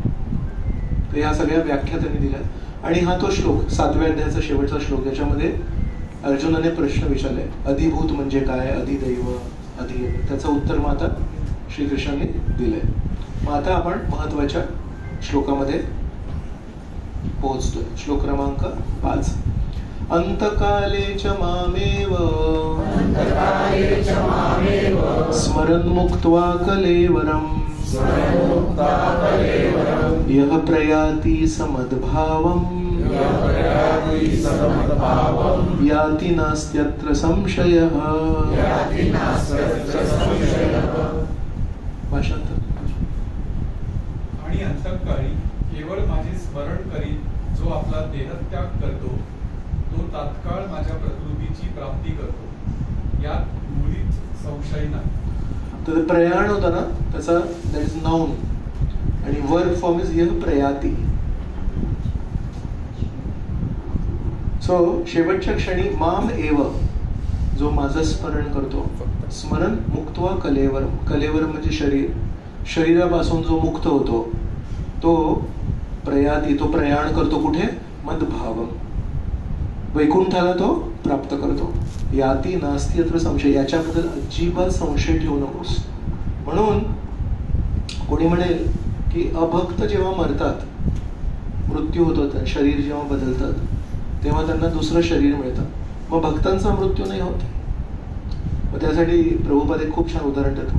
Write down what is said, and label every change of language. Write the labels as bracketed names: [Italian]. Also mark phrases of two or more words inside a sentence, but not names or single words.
[Marathi] तर या सगळ्या व्याख्या त्यांनी दिल्या. आणि हा तो श्लोक 7व्या अध्यायाचा शेवटचा श्लोक, याच्यामध्ये अर्जुनाने प्रश्न विचारलाय, अधिभूत म्हणजे काय, अधिदैव, अधियज्ञ. त्याचं उत्तर मग आता श्रीकृष्णाने दिलंय. मग आता आपण महत्वाच्या श्लोकामध्ये पोहोचतोय. श्लोक क्रमांक 5. [Sanskrit] अंतकाले च मामेव स्मरन् मुक्त्वा कलेवरम् यः प्रयाति समद्भावम् याति नास्त्यत्र संशयः. [Marathi] भाषांतर. आणि अंतःकाळी केवळ माझे स्मरण करीत जो आपला देहत्याग करतो तो तात्काळ माझ्या प्रकृतीची प्राप्ती करतो, यात मुळीच संशय नाही. तर प्रयाण होता ना त्याचा, [English] that is noun, [Marathi] आणि [English] verb form is [Marathi] यह प्रयाती. सो शेवटच्या क्षणी [Sanskrit] माम एव, [Marathi] जो माझं स्मरण करतो, स्मरण [Sanskrit] मुक्त्वा कलेवरम. [Marathi] कलेवरम म्हणजे शरीर, शरीरापासून जो मुक्त होतो तो प्रयाती, तो प्रयाण करतो कुठे, मदभावम, वैकुंठाला तो प्राप्त करतो. [Sanskrit] याती नास्ती अत्र संशय, [Marathi] याच्याबद्दल अजिबात संशय ठेवू नकोस. म्हणून कोणी म्हणेल की अभक्त जेव्हा मरतात, मृत्यू होतो, शरीर जेव्हा बदलतात तेव्हा त्यांना दुसरं शरीर मिळतं, मग भक्तांचा मृत्यू नाही होत. मग त्यासाठी प्रभुपाद एक खूप छान उदाहरण देतात.